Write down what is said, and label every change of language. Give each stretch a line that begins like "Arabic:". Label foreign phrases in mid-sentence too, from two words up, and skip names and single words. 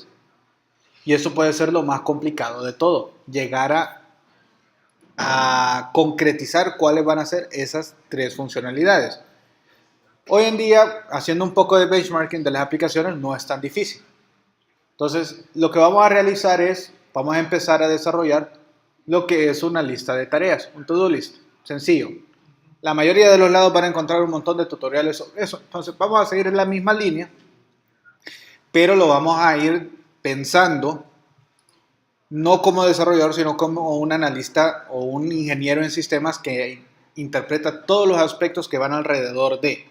Spanish: Y eso puede ser lo más complicado de todo, llegar a concretizar cuáles van a ser esas 3 funcionalidades. Hoy en día, haciendo un poco de benchmarking de las aplicaciones, no es tan difícil. Entonces, lo que vamos a realizar es, vamos a empezar a desarrollar lo que es una lista de tareas, un
English: to-do list,
Spanish: sencillo. La mayoría de los lados van a encontrar un montón de tutoriales sobre eso. Entonces, vamos a seguir en la misma línea, pero lo vamos a ir pensando no como desarrollador, sino como un analista o un ingeniero en sistemas que interpreta todos los aspectos que van alrededor de.